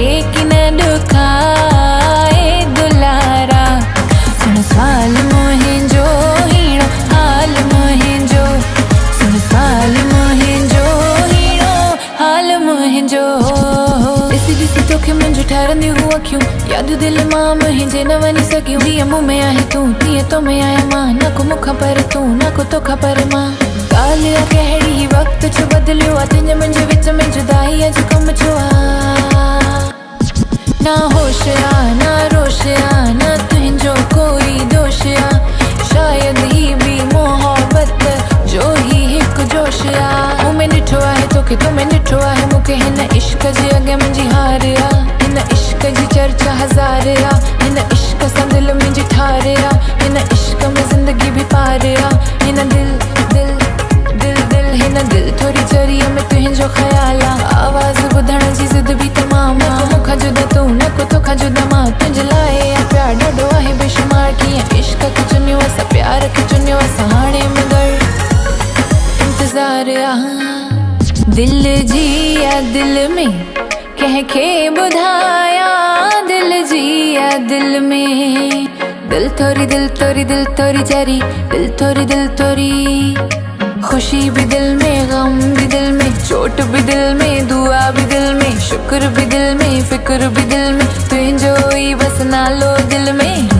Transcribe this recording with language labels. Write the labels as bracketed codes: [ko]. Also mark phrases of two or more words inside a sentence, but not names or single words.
[sd] की न दुखाए दुलारा सुन सवाल मोहे जो हीणो हाल मोहे जो सुन सवाल मोहे जो हीणो हाल मोहे जो ॾिसी ॾिसी तोखे मुंहिंजो ठारंदी हुआ क्यों याद दिल मां मुंहिंजे न वञी सघियूं जीअं मुंह में आहे तूं तीअं तो में आहियां मां न को मूंखां पर तूं न को तोखां पर मां ॻाल्हि आहे कहिड़ी ही वक़्त छो बदिलियो आहे तुंहिंजे मुंहिंजे विच में जुदाई अॼु कमु छो आहे ना होश आहे ना रोश आहे न तुंहिंजो कोई दोष आहे शायदि ही बि मोहबत जो ही हिकु जोश आहे मूं में ॾिठो आहे तोखे तो में ॾिठो आहे मूंखे हिन इश्क जे अॻियां मुंहिंजी हार आहे हिन इश्क जी चर्चा हज़ार आहे हिन इश्क सां दिलि मुंहिंजी ठार आहे हिन इश्क में ज़िंदगी बि पार आहे हिन दिल थोड़ी जरिया में तुहिंजो ख्याल आहे आवाज़ ॿुधण जी ज़िद बि तमामु आहे मूंखां जुदा तूं न को तोखां जुदा मां तुंहिंजे लाइ प्यार ॾाढो आहे बेशुमार कीअं इश्क खे चुनियो असां प्यार खे चुनियो असां हाणे मगर इंतज़ार आहे दिल जी या दिल में कंहिंखे ॿुधाया दिल जी या दिल में दिल थोरी जरी दिल थोरी [hi] खुशी भी दिल में गम भी दिल में चोट भी दिल में दुआ भी दिल में शुक्र भी दिल में फिक्र भी दिल में [sd] तुझो ही बस नालो दिल में